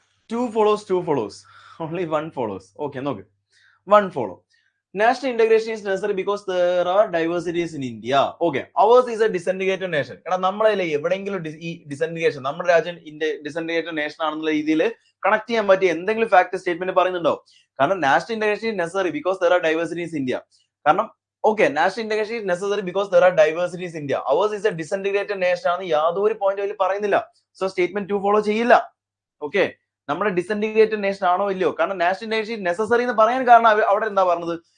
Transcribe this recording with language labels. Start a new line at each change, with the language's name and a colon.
English: two follows. Only one follows. Okay, നോക്ക്. One follow. National integration is necessary because there are diversities in India. Okay, ours is a disintegrated nation.
Malayalam: എടാ നമ്മളെ എവിടെയെങ്കിലും ഈ ഡിസെൻട്രിഗേഷൻ, നമ്മുടെ രാജ്യം ഡിസെൻട്രിഗ്രേറ്റഡ് nation ആണെന്നുള്ള രീതിയിൽ കണക്ട് ചെയ്യാൻ പറ്റിയ എന്തെങ്കിലും ഫാക്ട് സ്റ്റേറ്റ്മെന്റ് പറയുന്നുണ്ടോ?
English: കാരണം national integration is necessary because there are diversities in India. കാരണം okay, national integration is necessary because there are diversities in India. ours is a disintegrated nation
Malayalam: ആണ് യാതൊരു പോയിന്റ് അതിൽ പറയുന്നില്ല. സോ സ്റ്റേറ്റ്മെന്റ് 2 ഫോളോ ചെയ്യില്ല. Okay, നമ്മുടെ ഡിസെൻട്രിഗ്രേറ്റഡ് nation ആണോ ഇല്ലയോ? കാരണം നാഷണൽ ഇന്റഗ്രേഷൻ നെസസറി എന്ന് പറയാൻ കാരണം അവിടെ എന്താ പറഞ്ഞത്?